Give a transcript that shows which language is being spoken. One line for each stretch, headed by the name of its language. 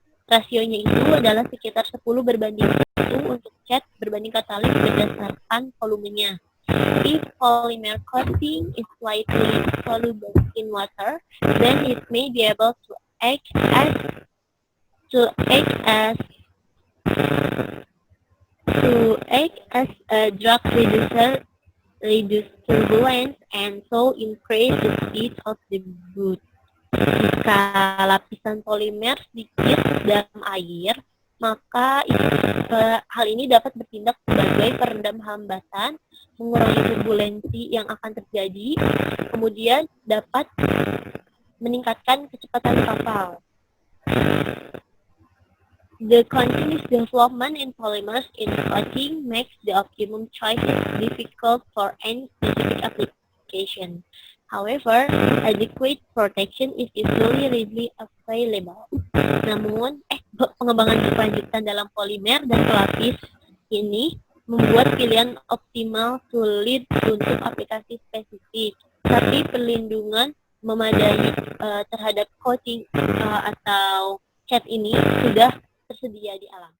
Indonesian: Rasionya itu adalah sekitar 10 berbanding 1 untuk cat berbanding katalis berdasarkan volumenya.
English: If polymer coating is slightly soluble in water, then it may be able to act as a drag reducer, reduce turbulence, and so increase the speed of the boat.
Indonesian: Jika lapisan polimer sedikit dalam air, maka hal ini dapat bertindak sebagai peredam hambatan, mengurangi turbulensi yang akan terjadi, kemudian dapat meningkatkan kecepatan kapal.
English: The continuous development in polymers in coating makes the optimum choices difficult for any specific application. However, adequate protection is usually readily available.
Indonesian: Namun, pengembangan berkelanjutan dalam polimer dan pelapis ini membuat pilihan optimal sulit untuk aplikasi spesifik. Tapi perlindungan memadai terhadap coating atau cat ini sudah tersedia di alam.